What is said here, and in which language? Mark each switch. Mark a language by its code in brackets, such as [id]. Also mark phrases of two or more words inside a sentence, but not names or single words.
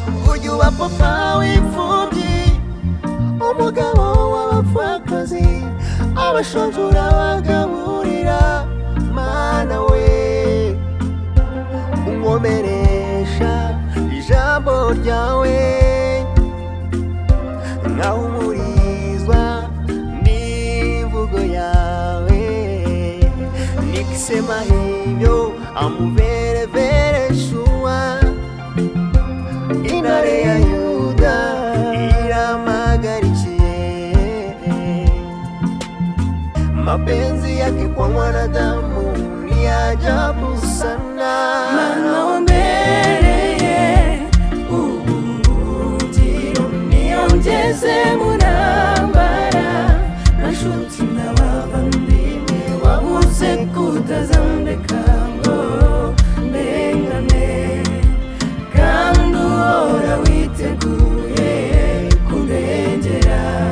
[rw] Ujya uba papa w'imfubyi, umugabo w'abapfakazi, abashonje urabagaburira. Mana we, unkomeresha ijambo ryawe, nkahumurizwa n'imvugo yawe. [sw] Nikisema hivyo, amuverevere shua, [rw] intare ya Yuda iramagarikiye. [sw] Mapenzi yake kwa mwanadamu ni ajabu sana. [rw] Mana wambereye ubuhungiro, niyo ngeze mu ntambara, na nshuti na bavandimwe wabuze kutazandeka ngo ndengane, kandi uhora witeguye kundengera.